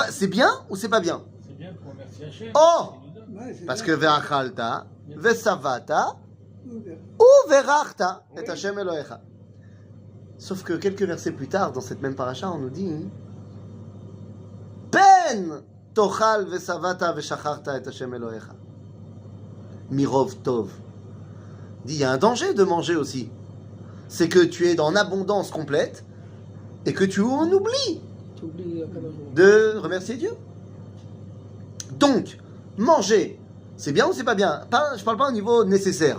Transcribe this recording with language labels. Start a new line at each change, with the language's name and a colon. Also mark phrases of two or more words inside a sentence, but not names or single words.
French: C'est bien ou c'est pas bien? C'est bien pour remercier Merci Hachem. Oh Il nous donne. Ouais, c'est Parce bien.
Hebrew: que ואכלת, ושבעת,
French: Ouvert.
Hebrew: ou וברכת את השם אלוהיך.
French: Sauf que quelques versets plus tard, dans cette même paracha, on nous dit
Hebrew: פן תאכל ושבעת ושכחת את השם אלוהיך. מרוב טוב.
French: Dit, il y a un danger de manger aussi. C'est que tu es dans abondance complète et que tu en oublies Tu oublies
Hebrew: הקדוש ברוך הוא.
French: de remercier Dieu. Donc, manger, c'est bien ou c'est pas bien? Je parle pas au niveau nécessaire.